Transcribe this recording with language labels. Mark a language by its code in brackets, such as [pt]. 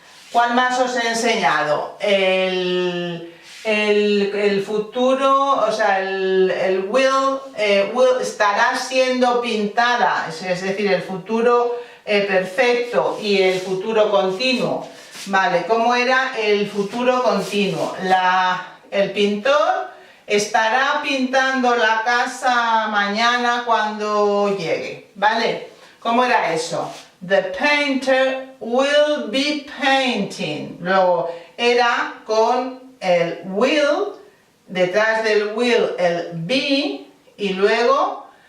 [es] ¿Cuál más os he enseñado? El futuro, o sea, el will estará siendo pintada, es decir, el futuro perfecto y el futuro continuo. Vale, ¿cómo era el futuro continuo? El pintor estará pintando la casa mañana cuando llegue, ¿vale? ¿Cómo era eso? [en] The painter will be painting. [es] Luego era con el will, detrás del will el be y luego